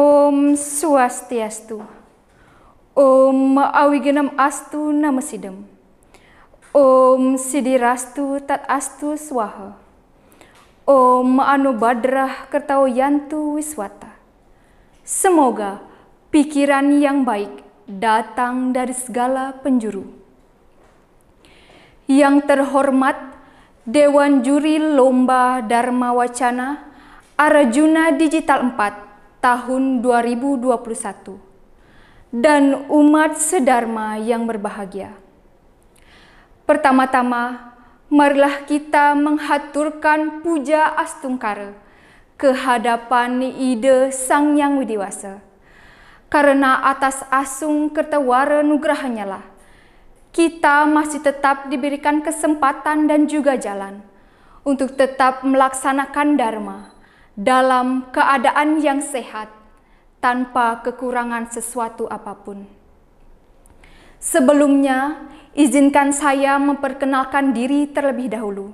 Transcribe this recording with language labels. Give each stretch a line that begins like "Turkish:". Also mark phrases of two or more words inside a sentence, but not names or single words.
Sanskrit: Om Swastiastu. Om Awigenam Astu Namasidam. Om Sidirastu Tat Astu Swaha. Om Anubadrah Kertau Yantu Wiswata.
Indonesian: Semoga pikiran yang baik datang dari segala penjuru. Yang terhormat Dewan Juri Lomba Dharma Wacana Arjuna Digital 4 tahun 2021 dan umat sedharma yang berbahagia. Pertama-tama, marilah kita menghaturkan puja astungkara kehadapan Ida Sang Yang Widiwasa. Karena atas asung kertawara nugrahanya lah, kita masih tetap diberikan kesempatan dan juga jalan untuk tetap melaksanakan dharma dalam keadaan yang sehat tanpa kekurangan sesuatu apapun. Sebelumnya, izinkan saya memperkenalkan diri terlebih dahulu.